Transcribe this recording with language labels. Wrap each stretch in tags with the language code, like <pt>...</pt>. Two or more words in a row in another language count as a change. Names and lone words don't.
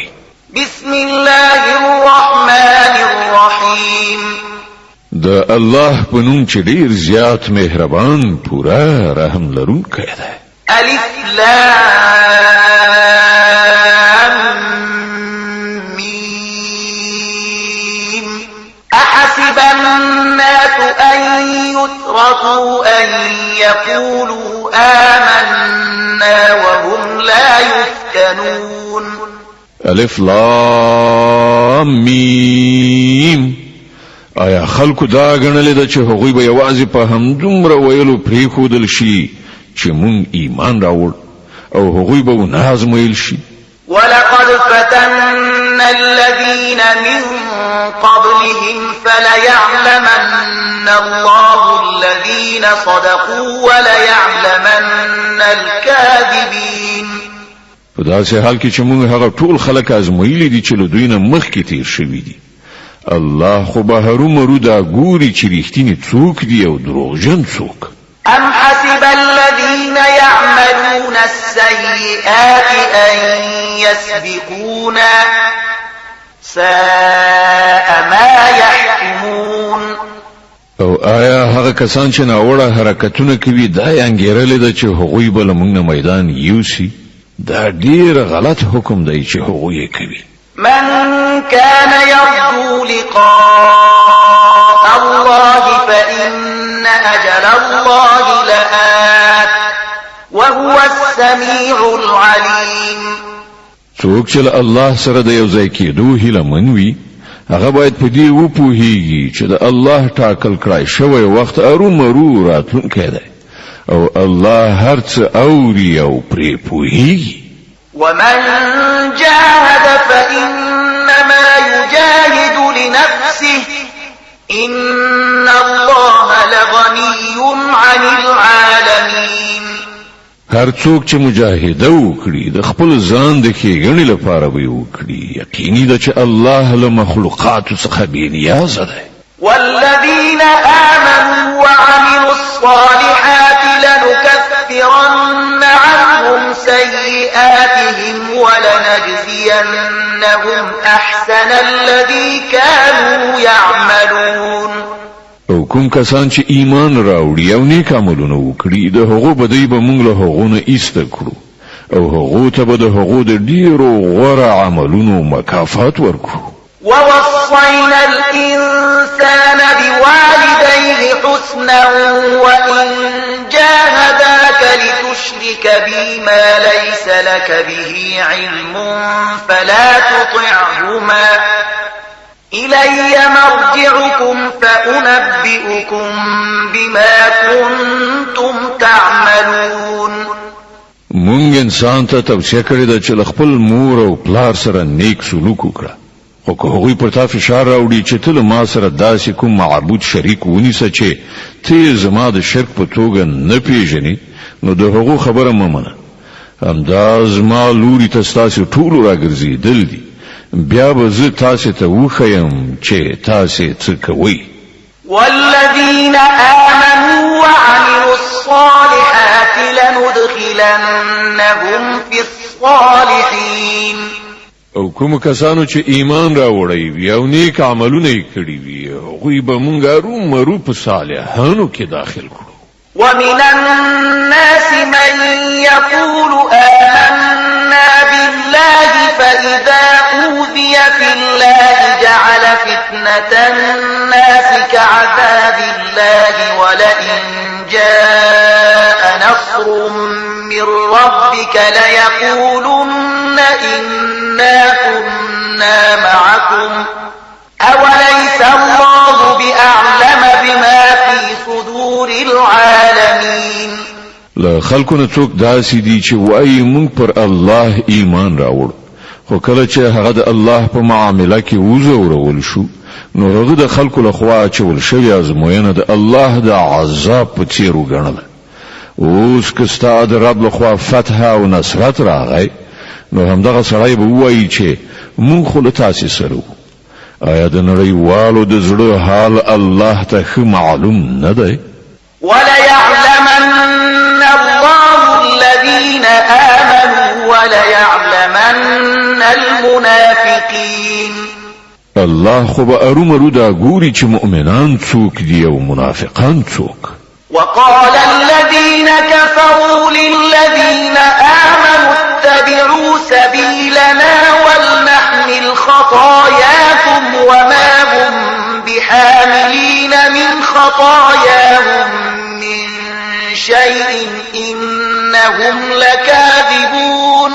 <ar>بسم الله الرحمن الرحیم.</ar> <ps>د الله په نوم چې ډیر زیات مهربان پورا رحم لرونکی دی.</ps> <ar>الف لام میم. احسب الناس ان يتركوا ان يقولوا آمنا وهم لا يفتنون. الف لام میم.</ar> <ps>آیا خلکو دا غنل د چې هغوی به یوازې په همدومره ویلو پریښودل شي چې مونږ ایمان راوړ او هغوی به نازمایل شي؟</ps> <ar>ولقد فتنا الذين من قبلهم فليعلمن الله الذين صدقوا وليعلمن الكاذبين.</ar> <ps>په داسې حال کې چې موږ هغه ټول خلک ازمایلي دي چې له دوی نه مخکې تیر شوي دي. الله خو به هرومرو دا ګوري چې رښتینی څوک دی او دروغجن څوک.</ps> <ar>أم حسب الذين يعملون السيئات أن يسبقونا ساء ما يحكمون.</ar> <ps>او آیا هغه کسان چې ناوړه حرکتونه کوي دا یې انګیرلې ده چې هغوی به له موږ نه میدان یوسي؟ دا ډیر غلط حکم دی چې هغوی یې کوي.</ps> <ar>من كان يرجو لقاء الله فإن أجل الله لآت وهو السميع العليم.</ar> <ps>څوک چې الله سره د یو ځای کېدو هیله منوي هغه باید په دې وپوهیږي چې د الله ټاکل کړای شوی وخت ارومرو راتلونکی دی او الله هر څه اوري او پرې پوهیږي.</ps> <ar>ومن جاهد فإنما يجاهد لنفسه إن الله لغني عن العالمين.</ar> <ps>هر څوک چې مجاهده وکړي د خپل ځان د ښېګڼې لپاره به وکړي یقیني ده چې الله له مخلوقاتو څخه بې نیازه دی.</ps> <ar>والذين آمنوا وعملوا الصالحات لنكفرن عنهم سيئاتهم ولنجزينهم أحسن الذي كانوا يعملون.</ar> <ps>او کوم کسان چې ایمان راوړي او نیک عملونه وکړي د هغو بدی به موږ له هغو نه ایسته کړو او هغو ته به د هغو د ډیرو غوره عملونو مکافات ورکړو.</ps> <ar>ووصينا الإنسان بوالديه حسنا وإن جاهداك لتشرك بي ما ليس لك به علم فلا تطعهما إلي مرجعكم فأنبئكم بما كنتم تعملون.</ar> <ps>مونږ انسان ته توصیه کړې ده چې خپل مور او پلار سره نیک سلوک وکړه خو که هغوی پر تا فشار راوړي چې ته له ما سره داسې کوم معبود شریک ونیسه چې ته زما د شرک په توګه نه پیژنې نو د هغو خبره مه منه. همدا زما لوري ته ستاسې ټولو راګرځېدل دي بیا به زه تاسې ته وښیم چې تاسې څه کوئ.</ps> <ar>والذين آمنوا وعملوا الصالحات لندخلنهم في الصالحين.</ar> <ps>او کوم کسانو چې ایمان راوړی وي او نیک عملونه یې کړي وي هغوی به موږ ارومرو په صالحانو کې داخل کړو.</ps> <ar>ومن الناس من يقول آمنا بالله فإذا أوذي في الله جعل فتنة الناس كعذاب الله ولئن جاء نصر من ربك ليقولن إنا كنا معكم أوليس الله بأعلم بما في صدور العالمين.</ar> <ps>له خلقونه څوک داسې دي چې وایي مونږ پر الله ایمان راوړ خو کله چې هغه د الله په معامله کې وزورول شو نو هغه د خلقو له خوا چول شوی ازموینه د الله د عذاب په څیر وګڼله. اوس که ستا د رب له خوا فتح او نصرت راغی نو همدغه سړی به وایي چې مونږ خو له تاسې سره وو. آیا د نړیوالو د زړه حال الله ته ښه معلوم نه دی؟</ps> <ar>وليعلمن الله الذين آمنوا وليعلمن المنافقين.</ar> <ps>الله خو به ارومرو دا ګوري چې مؤمنان څوک دي او منافقان څوک.</ps> <ar>وقال الذين كفروا للذين آمنوا اتبعوا سبيلنا ولنحمل خطاياكم وما هم بحاملين من خطاياهم من شيء إنهم لكاذبون.</ar>